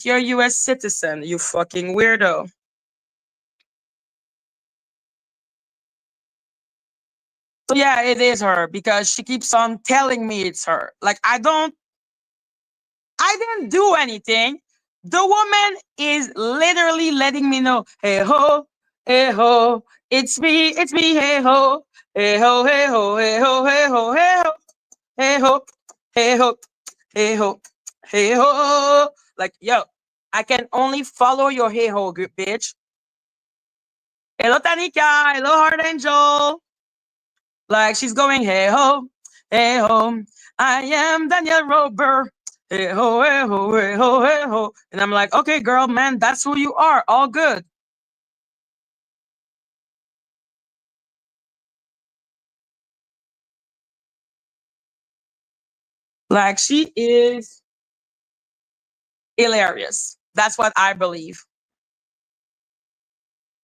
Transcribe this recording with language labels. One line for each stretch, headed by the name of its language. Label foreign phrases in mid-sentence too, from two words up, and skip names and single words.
English: You're a US citizen, you fucking weirdo. So yeah, it is her because she keeps on telling me it's her. Like, I didn't do anything. The woman is literally letting me know, hey ho, it's me, hey ho, hey ho, hey ho, hey ho, hey ho, hey ho, hey ho, hey ho, hey ho, hey ho. Like, yo, I can only follow your hey ho, good bitch. Hello, Tanika. Hello, Heart Angel. Like, she's going, hey ho, I am Danielle Robert. Hey ho, hey ho, hey ho, hey ho. And I'm like, okay, girl, man, that's who you are. All good. Like, she is hilarious. That's what I believe.